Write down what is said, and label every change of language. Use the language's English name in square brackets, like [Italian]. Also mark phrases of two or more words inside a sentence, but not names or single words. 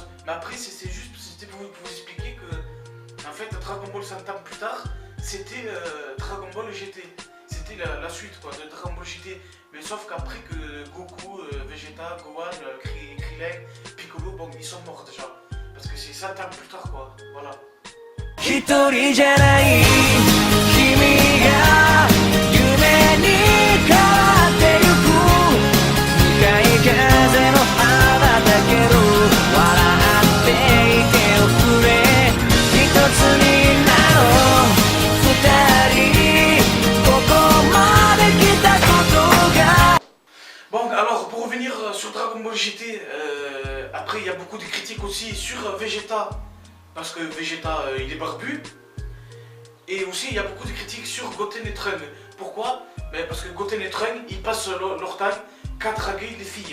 [French] Mais après c'était pour vous expliquer que en fait Dragon Ball 100 ans plus tard, c'était Dragon Ball GT. C'était la suite quoi, de Dragon Ball GT. Mais sauf qu'après que Goku, Vegeta, Gohan, Krillin, Piccolo, bon ils sont morts déjà. Parce que c'est 100 ans plus tard quoi, voilà. [Japanese] 一人じゃない君が夢に変わってゆく向かい風の花だけど笑っていておくれ一つになろう二人ここまで来たことが [French] Bon alors pour revenir sur Dragon Ball GT, après il y a beaucoup de critiques aussi sur Vegeta. Parce que Vegeta il est barbu. Et aussi il y a beaucoup de critiques sur Goten et Trunks. Pourquoi? Parce que Goten et Trunks ils passent leur temps qu'à draguer les filles.